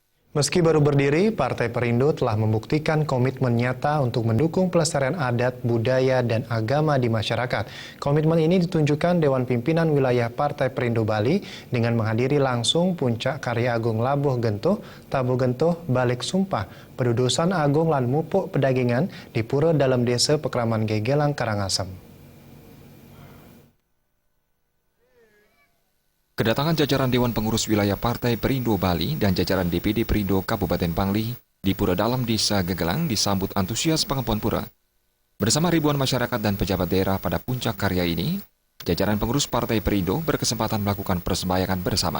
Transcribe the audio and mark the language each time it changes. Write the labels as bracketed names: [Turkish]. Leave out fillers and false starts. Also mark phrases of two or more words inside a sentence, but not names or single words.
[Indonesian] Meski baru berdiri, Partai Perindo telah membuktikan komitmen nyata untuk mendukung pelestarian adat, budaya, dan agama di masyarakat. Komitmen ini ditunjukkan Dewan Pimpinan Wilayah Partai Perindo Bali dengan menghadiri langsung Puncak Karya Agung Labuh Gentuh, Tabuh Gentuh, Balik Sumpah, Pedudusan Agung lan Mupuk Pedagingan di Pura Dalam Desa Pekraman Gegelang, Karangasem. Kedatangan jajaran Dewan Pengurus Wilayah Partai Perindo Bali dan jajaran DPD Perindo Kabupaten Pangli di Pura Dalam Desa Gegelang disambut antusias Pengempuan Pura. Bersama ribuan masyarakat dan pejabat daerah pada puncak karya ini, jajaran pengurus Partai Perindo berkesempatan melakukan persembayangan bersama.